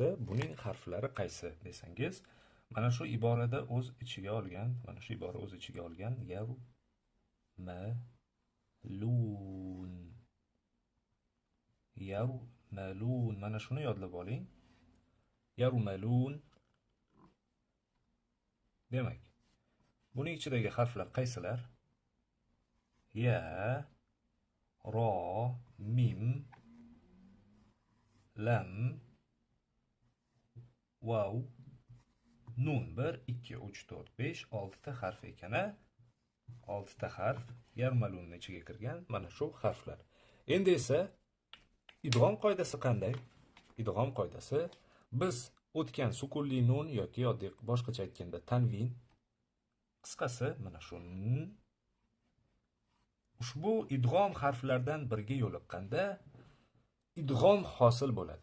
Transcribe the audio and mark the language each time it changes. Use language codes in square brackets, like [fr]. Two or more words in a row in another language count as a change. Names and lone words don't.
[uz] Buning harflari qaysi desangiz, mana shu iborada o'z ichiga olgan, mana shu ibora o'z ichiga olgan yarmalun. Yarmalun, mana shuni yodlab oling. Yarmalun. Demak, buning ichidagi harflar qaysilar? Ya, ro, mim, lam, vav, nun. 1, 2, 3, 4, 5, 6 ta harf ekan. 6 ta harf yarmalunning ichiga kirgan mana shu harflar. Endi esa idg'om qoidasi qanday? Idg'om qoidasi biz o'tgan sukunli nun yoki oddiy boshqacha aytganda tanvin, qisqasi mana shu ushbu idg'om harflardan biriga yo'liqqanda idg'om hosil bo'ladi.